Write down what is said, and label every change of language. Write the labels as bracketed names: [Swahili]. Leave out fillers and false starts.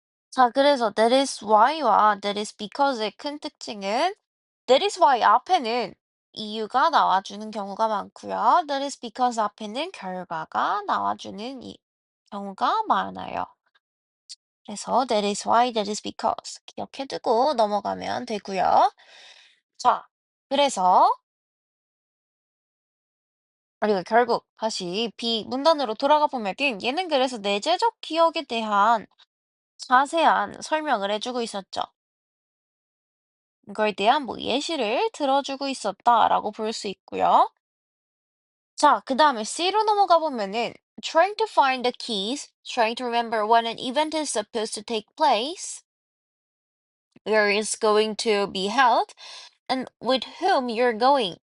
[Korean] 자, 그래서 [English] that is why [Korean] 와 [English] that is because [Korean] 의 큰 특징은 that is why 앞에는 이유가 나와주는 경우가 많고요. [English] that is because [Korean] 앞에는 결과가 나와주는 경우가 많아요. 그래서 [English] that is why, that is because [Korean] 기억해두고 넘어가면 되고요. 자, 그래서 우리가 결국 다시 B 문단으로 돌아가 보면은 얘는 그래서 내재적 기억에 대한 자세한 설명을 해주고 있었죠. 이거에 대한 뭐 예시를 들어주고 있었다라고 볼 수 있고요. 자, 그 다음에 C로 넘어가 보면은 [English] trying to find the keys, trying to remember when an event is supposed to take place, where it's going to be held, and with whom you're going.